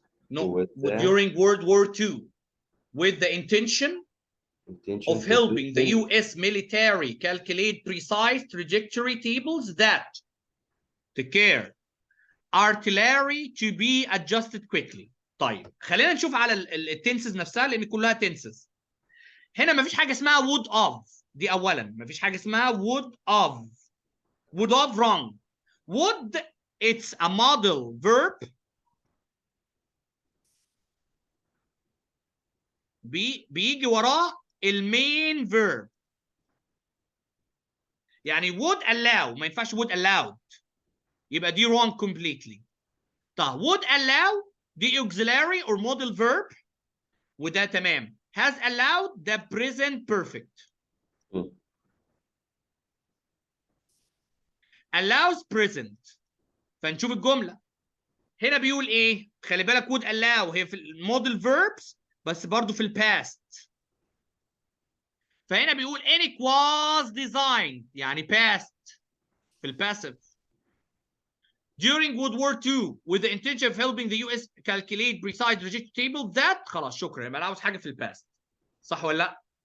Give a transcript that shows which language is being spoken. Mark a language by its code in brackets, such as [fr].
[en] No, during World War II, with the intention of helping the U.S. military calculate precise trajectory tables that take care artillery to be adjusted quickly. [ar] طيب خلينا نشوف على التنسز نفسها لان كلها تنسز. هنا مفيش حاجه اسمها [en] would of. [ar] دي اولا مفيش حاجه اسمها would of. [en] would of wrong. would it's a model verb [ar] بيجي وراه المين [en] verb. يعني would allow [ar] ما ينفعش [en] would allowed يبقى دي wrong completely. طب would allow دي auxiliary or model verb [ar] وده تمام. [en] has allowed the present perfect. allows present. [ar] فنشوف الجملة هنا بيقول ايه. خلي بالك would allow هي في الموديل verbs بس برضو في الباست. فهنا بيقول [en] Eric was designed يعني past [ar] في الباسيف [en] during World War II with the intention of helping the US calculate precise trajectory table that. [ar] خلاص شكرا يبقى انا عاوز حاجه في الباست. صح ولا لا؟